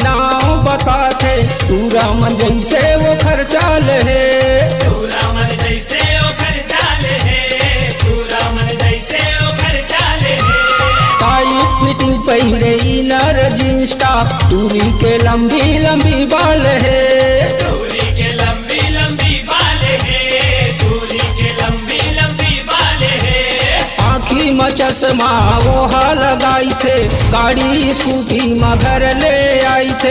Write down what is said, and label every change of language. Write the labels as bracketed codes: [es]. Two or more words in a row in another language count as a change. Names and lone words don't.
[hne] नाम बताते, पूरा मन जैसे वो खर्चाल है। पूरा मन जैसे ओ खर्चाल है, पूरा मन जैसे ओ खर्चाल है। [en] tight fitting [hne] पहिरे [en] inner jeans top, [hne] टूरी के लंबी लंबी बाल है। टूरी के लंबी लंबी बाल है, टूरी के लंबी लंबी बाल है। आँखी में चश्मा वो लगाई थे, गाड़ी स्कूटी में घर ले आई थे।